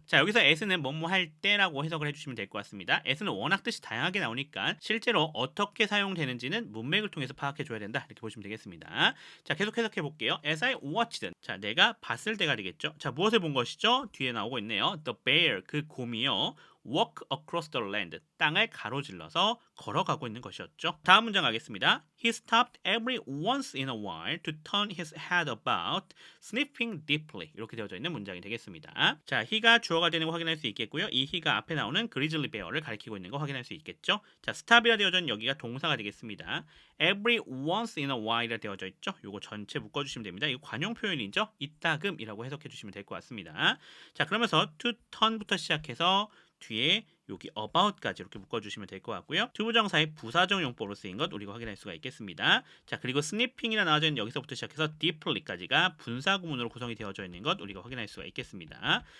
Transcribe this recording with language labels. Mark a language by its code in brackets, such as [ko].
[ko] 자, 여기서 S는 뭐뭐 할 때라고 해석을 해주시면 될 것 같습니다. S는 워낙 뜻이 다양하게 나오니까 실제로 어떻게 사용되는지는 문맥을 통해서 파악해 줘야 된다. 이렇게 보시면 되겠습니다. 자, 계속 해석해 볼게요. As I watched. 자, 내가 봤을 때가 되겠죠. 자, 무엇을 본 것이죠? 뒤에 나오고 있네요. The bear, 그 곰이요. walk across the land, 땅을 가로질러서 걸어가고 있는 것이었죠. 다음 문장 가겠습니다. [en] He stopped every once in a while to turn his head about, sniffing deeply. [ko] 이렇게 되어져 있는 문장이 되겠습니다. 자, he가 주어가 되는 거 확인할 수 있겠고요. 이 he가 앞에 나오는 grizzly bear를 가리키고 있는 거 확인할 수 있겠죠. 자, stop이라 되어져 있는 여기가 동사가 되겠습니다. [en] every once in a while이라 되어져 있죠. [ko] 요거 전체 묶어주시면 됩니다. 이거 관용 표현이죠. 이따금이라고 해석해 주시면 될 것 같습니다. 자, 그러면서 to turn부터 시작해서 뒤에 여기 about까지 이렇게 묶어주시면 될 것 같고요. 투부정사의 부사적 용법으로 쓰인 것 우리가 확인할 수가 있겠습니다. 자, 그리고 sniffing이라 나와져 있는 여기서부터 시작해서 deeply까지가 분사구문으로 구성이 되어져 있는 것 우리가 확인할 수가 있겠습니다.